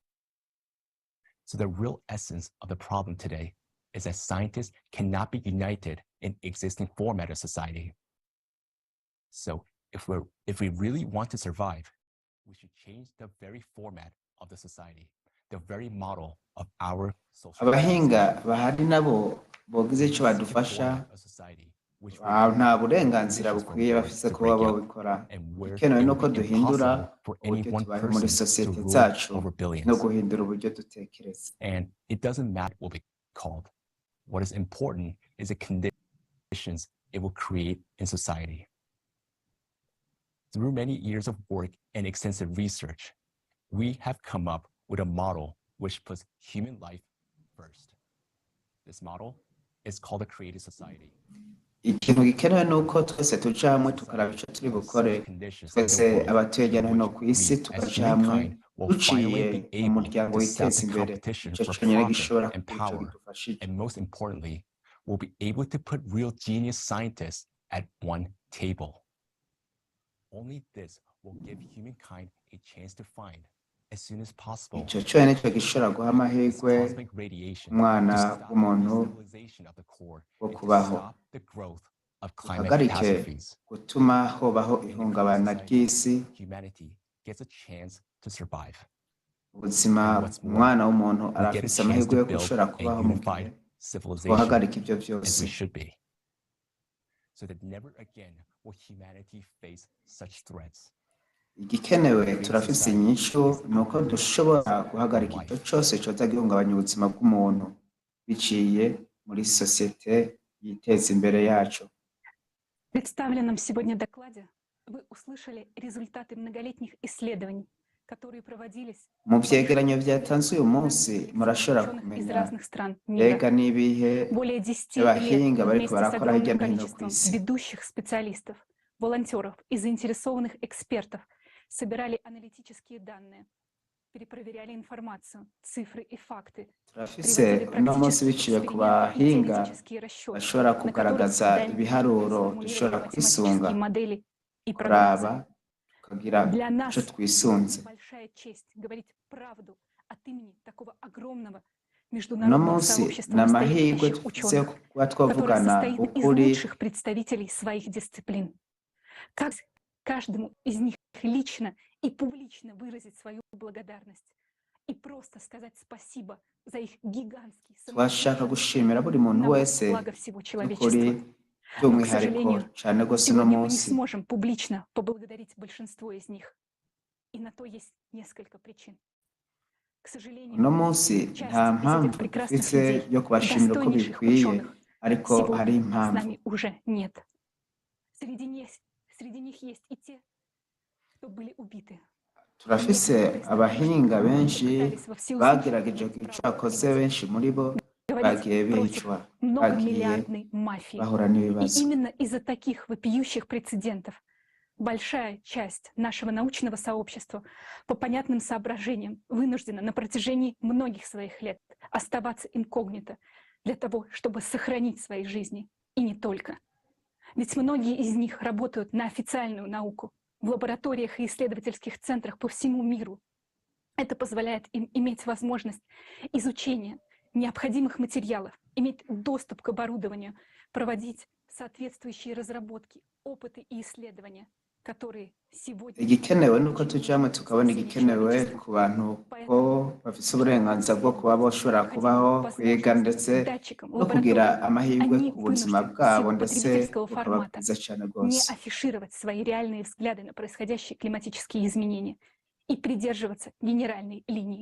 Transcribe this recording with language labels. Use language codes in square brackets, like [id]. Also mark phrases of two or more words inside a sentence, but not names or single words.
[en] So the real essence of the problem today is that scientists cannot be united in existing format of society. So if we really want to survive, we should change the very format of the society, the very model of our social. [rn] Abahinga bahari nabo bogize ico badufasha nta burenganzira bukwiye bafise kuba babikora. Ikenewe nuko duhindura uburyo tubaye muri sosiyete zacu no guhindura uburyo dutekereza. [en] And it doesn't matter what we called. What is important is the conditions it will create in society. Through many years of work and extensive research, we have come up with a model which puts human life first. This model is called a creative society. [rn] Ikintu gikenewe nuko twese tuja hamwe tukaraba ico turi bukore twese abatuye hirya no hino ku isi tukaja hamwe [en] will finally [rn] duciye [en] be [rn] mu [en] able [rn] muryango [en] to [rn] witeza [en] stop the [rn] imbere [en] competition [rn] icyo [en] for [rn] cyonyine [en] profit [rn] gishobora [en] and [rn] kuba icyo [en] power. [rn] bidufashije. [en] And most importantly, we'll be able to put real genius scientists at one table. Only this will give humankind a chance to find, as soon as possible, [rn] icyo cyonyine cyo gishobora guha amahirwe [en] cosmic radiation [rn] umwana [en] to stop the [rn] w'umuntu [en] destabilization of the core [rn] wo [en] and to [rn] kubaho, [en] stop the growth of climate [rn] uhagarike [en] catastrophes. [rn] gutuma hobaho [en] In a [rn] ihungabana [en] clean [rn] ry'isi, [en] society, humanity gets a chance to survive. [rn] ubuzima [en] And what's more, [rn] umwana w'umuntu [en] we get a [rn] arafise [en] chance [rn] amahirwe [en] to [rn] yo [en] build [rn] gushobora [en] a [rn] kubaho mu gihe [en] unified civilization, [rn] twohagarika ibyo [en] as [rn] byose. [en] we should be, so that never again will humanity face such threats. [rn] Igikenewe turafise inyishu ni uko dushobora guhagarika icyo cyose cyoza gihungabanya ubuzima bw'umuntu biciye muri sosiyete yiteza imbere yacu. [ru] В представленном сегодня докладе вы услышали результаты многолетних исследований, которые проводились [rn] Mu vyegeranyo vyatanzwe uyu munsi murashobora [ru] ученых из [rn] kumenya [ru] разных стран мира. [rn] mbega n'ibihe [ru] Более 10 [rn] by'abahinga [ru] лет [rn] bariko [ru] вместе с [rn] barakora hirya [ru] огромным [rn] no hino ku [ru] количеством [rn] isi. [ru] ведущих специалистов, волонтеров и заинтересованных экспертов собирали аналитические данные, перепроверяли информацию, цифры и факты, [rn] turafise uno munsi biciye ku bahinga bashobora kugaragaza ibiharuro dushobora kwisunga kuraba tukagira ico twisunze. [ru] большая честь говорить правду от имени такого огромного [rn] Uno [ru] международного [rn] munsi [ru] сообщества [rn] ni amahirwe [ru] настоящих [rn] dufise yo [ru] ученых, [rn] kuba [ru] которое [rn] twavugana [ru] состоит из [rn] ukuri, [ru] лучших представителей своих дисциплин. Как каждому из них лично и публично выразить свою благодарность и просто сказать спасибо за их гигантский [rn] twashaka gushimira buri muntu wese [ru] благо всего [rn] by'ukuri [ru] человечества. Но, к [rn] by'umwihariko [ru] сожалению, [rn] cane gose uno [ru] сегодня мы не [rn] munsi. [ru] сможем публично поблагодарить большинство из них. И на то есть несколько причин. К сожалению, [rn] Uno munsi nta mpamvu dufise yo kubashimira uko bikwiye, ariko hari [ru] с [rn] impamvu. [ru] нами уже нет. Среди них есть и те, кто были убиты. [rn] Turafise abahinga benshi bagerageje ico bakoze, benshi muri bo bagiye bicwa, bagiye [ru] Многомиллиардной мафии. [rn] bahura [ru] И [rn] n'ibibazo. [ru] именно из-за таких вопиющих прецедентов большая часть нашего научного сообщества по понятным соображениям вынуждена на протяжении многих своих лет оставаться инкогнито для того, чтобы сохранить свои жизни. И не только. Ведь многие из них работают на официальную науку в лабораториях и исследовательских центрах по всему миру. Это позволяет им иметь возможность изучения необходимых материалов, иметь доступ к оборудованию, проводить соответствующие разработки, опыты и исследования, которые сегодня... [rn] Igikenewe nuko tujamwe tukabona igikenewe ku bantu ko bafise uburenganzira bwo kuba boshobora kubaho, kwiga ndetse no kugira amahirwe ku buzima bwabo, ndetse bukaba bwiza cane [ru] не [rn] rwose. [ru] афишировать свои реальные взгляды на происходящие климатические изменения и придерживаться генеральной линии.